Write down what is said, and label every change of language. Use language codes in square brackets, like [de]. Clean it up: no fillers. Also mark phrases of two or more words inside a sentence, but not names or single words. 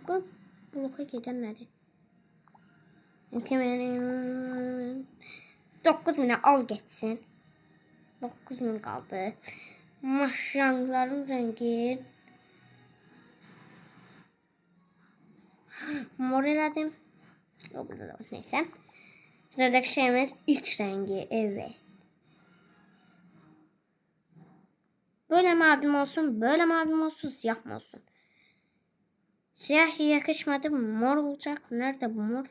[az] Bu bloka gedən nədir? 2 min, 9 minə al getsin. 9 min qaldı. Maşınların rəngi mor elədim. [tr] O burada da var. Neyse. Sıradaki şeyimiz iç rengi. Evet. Böyle mavim olsun, böyle mavim olsun, siyah mı olsun? Siyah yakışmadı. Mor olacak. Nerede bu mor?